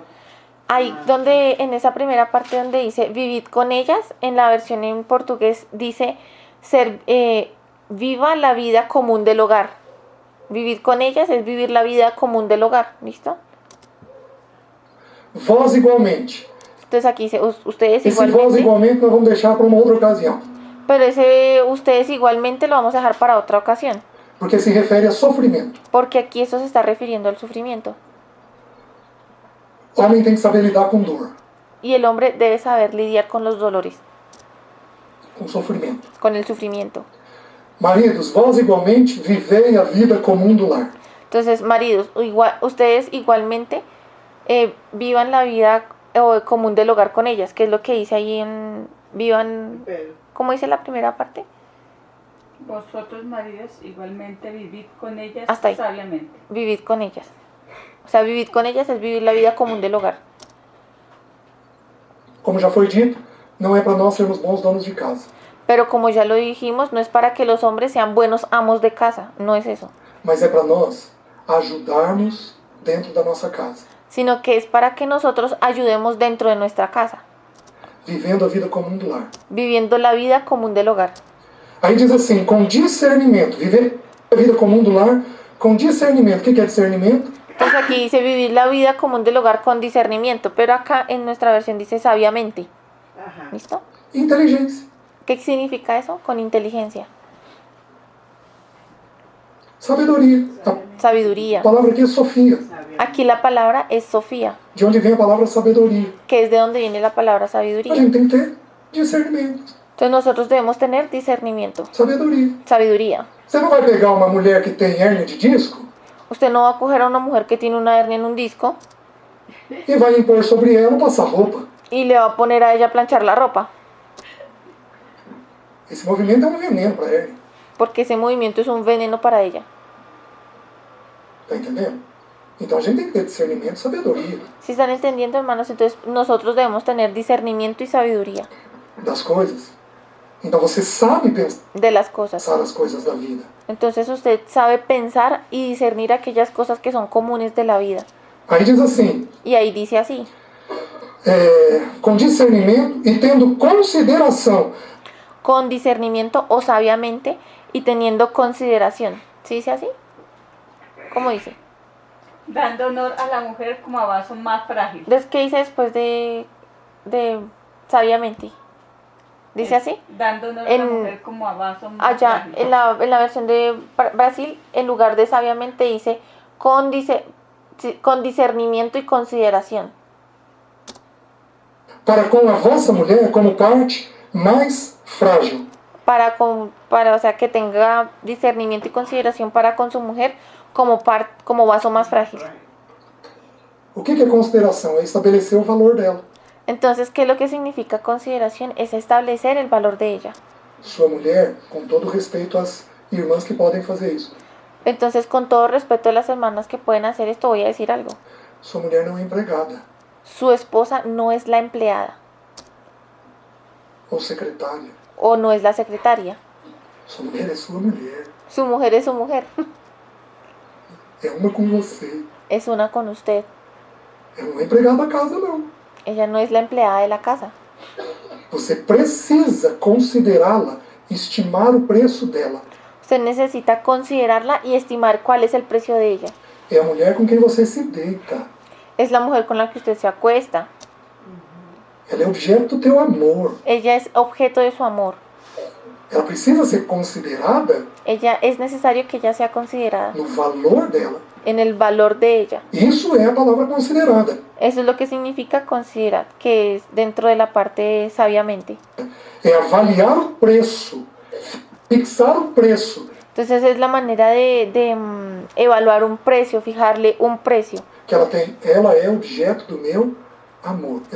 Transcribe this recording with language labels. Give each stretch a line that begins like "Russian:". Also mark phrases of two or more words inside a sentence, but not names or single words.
Spanish: Ahí donde, en esa primera parte donde dice vivid con ellas, en la versión en portugués dice viva la vida común del hogar. Vivir con ellas es vivir la vida común del hogar, ¿listo?
Portuguese: vós igualmente.
Spanish: Entonces aquí dice ustedes
Portuguese: Esse vós igualmente, igualmente nós vamos deixar para uma outra ocasião.
Spanish: pero ese ustedes igualmente lo vamos a dejar para otra ocasión,
Portuguese: Porque se refere a sofrimento.
Spanish: porque aquí eso se está refiriendo al sufrimiento.
Portuguese: O homem tem que saber lidar com dor,
Spanish: Y el hombre debe saber lidiar con los dolores,
Portuguese: com sofrimento.
Spanish: con el sufrimiento.
Portuguese: Maridos, vós igualmente vivei a vida comum do lar.
Spanish: Entonces, maridos, ustedes igualmente vivan la vida común del hogar con ellas, que es lo que dice ahí en vivan, Pedro. ¿cómo dice la primera parte? Vosotros, maridos, igualmente vivid con ellas Hasta ahí. sabiamente. Vivid con ellas. O sea, vivir con ellas es vivir la vida común del hogar.
Portuguese: Como já foi dito, não é para nós sermos bons donos de casa,
Spanish: Pero como ya lo dijimos, no es para que los hombres sean buenos amos de casa, no es eso,
Portuguese: mas é para nós ajudarmos dentro da nossa casa,
Spanish: sino que es para que nosotros ayudemos dentro de nuestra casa,
Portuguese: vivendo a vida comum do lar.
Spanish: viviendo la vida común del hogar.
Portuguese: Aí diz assim, com discernimento, viver a vida comum do lar com discernimento. O que é discernimento?
Spanish: Entonces aquí dice vivir la vida común del hogar con discernimiento, pero acá en nuestra versión dice sabiamente. Ajá. ¿Listo?
Portuguese: Inteligência.
Spanish: ¿Qué significa eso? Con inteligencia.
Portuguese: Sabedoria. A
Spanish: Sabiduría.
Portuguese: palavra aqui é Sofia,
Spanish: Aquí la palabra es Sofía,
Portuguese: de onde vem a palavra sabedoria.
Spanish: que es de donde viene la palabra
Portuguese: A
Spanish: sabiduría.
Portuguese: gente tem que ter discernimento,
Spanish: Entonces nosotros debemos tener discernimiento,
Portuguese: sabedoria.
Spanish: sabiduría.
Portuguese: Você não vai pegar uma mulher que tem hérnia de disco
Spanish: Usted no va a coger a una mujer que tiene una hernia en un disco
Portuguese: e vai impor sobre ela passar roupa.
Spanish: y le va a poner a ella a planchar la ropa,
Portuguese: Esse movimento é um veneno para a hérnia.
Spanish: porque ese movimiento es un veneno para ella.
Portuguese: Tá entendendo? Então a gente tem que ter discernimento e sabedoria
Spanish: ¿Sí están entendiendo, hermanos? Entonces nosotros debemos tener discernimiento y sabiduría
Portuguese: das coisas. Então você sabe pensar
Spanish: de las cosas.
Portuguese: as coisas da vida.
Spanish: Entonces usted sabe pensar y discernir aquellas cosas que son comunes de la vida.
Portuguese: Aí diz assim,
Spanish: Y ahí dice así,
Portuguese: com discernimento e tendo consideração.
Spanish: con discernimiento o sabiamente y teniendo consideración. ¿Sí dice así? ¿Cómo dice? Dando honor a la mujer como a vaso más frágil. Entonces, ¿qué dice después de sabiamente? ¿Dice así? Dando honor a En- la mujer como a vaso más Allá, frágil. en la versión de Brasil, en lugar de sabiamente dice con discernimiento y consideración.
Portuguese: Para com a vossa mulher como parte mais frágil.
Spanish: O sea, que tenga discernimiento y consideración para con su mujer como vaso más frágil.
Portuguese: O que é consideração? É estabelecer o valor dela.
Spanish: Entonces, ¿qué es lo que significa consideración? Es establecer el valor de ella.
Portuguese: Sua mulher, com todo respeito às irmãs que podem fazer isso,
Spanish: Entonces, con todo respeto a las hermanas que pueden hacer esto, voy a decir algo.
Portuguese: sua mulher não é empregada
Spanish: Su esposa no es la empleada
Portuguese: ou secretária.
Spanish: o no es la secretaria.
Portuguese: Sua mulher é sua mulher.
Spanish: Su mujer es su mujer.
Portuguese: É uma com você.
Spanish: Es una con usted.
Portuguese: É uma empregada da casa, não.
Spanish: Ella no es la empleada de la casa.
Portuguese: Você precisa considerá-la, estimar o preço dela.
Spanish: Usted necesita considerarla y estimar cuál es el precio de ella.
Portuguese: É a mulher com quem você se deita.
Spanish: Es la mujer con la que usted se acuesta.
Portuguese: Ela é objeto do teu amor.
Spanish: Ella es objeto de su amor.
Portuguese: Ela precisa ser considerada
Spanish: Ella es necesario que ella sea considerada
Portuguese: no valor dela.
Spanish: en el valor de ella.
Portuguese: Isso é a palavra considerada.
Spanish: Eso es lo que significa considerar, que es dentro de la parte sabiamente.
Portuguese: É avaliar o preço, fixar o preço
Spanish: Entonces es la manera de evaluar un precio, fijarle un precio
Portuguese: que ela tem. Ela é objeto do meu amor. Eu